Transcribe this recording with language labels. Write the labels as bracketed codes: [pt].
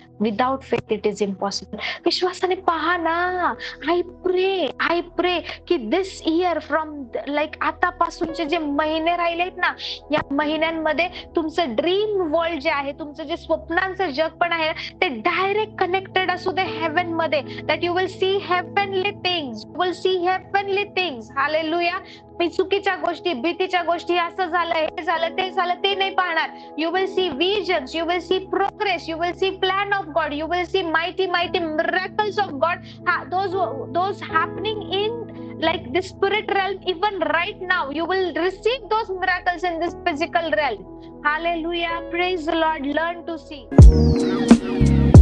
[en] Without faith it is impossible. [mr] विश्वासाने पहा ना. [en] I pray की this year from [mr] आतापासूनचे जे महिने राहिलेत ना, या महिन्यांमध्ये तुमचं ड्रीम वर्ल्ड जे आहे, तुमचं जे स्वप्नांचं जग पण आहे, ते डायरेक्ट कनेक्टेड असू दे हेवन मध्ये. [en] That you will see heavenly things, you will see heavenly things. Hallelujah. [mr] मी चुकीच्या गोष्टी, भीतीच्या गोष्टी, असं झालं, हे झालं, ते नाही पाहणार. [en] You will see visions, you will see progress, you will see plan of God, you will see mighty miracles of God, those happening in like the spirit realm. Even right now you will receive those miracles in this physical realm. Hallelujah, praise the Lord. Learn to see.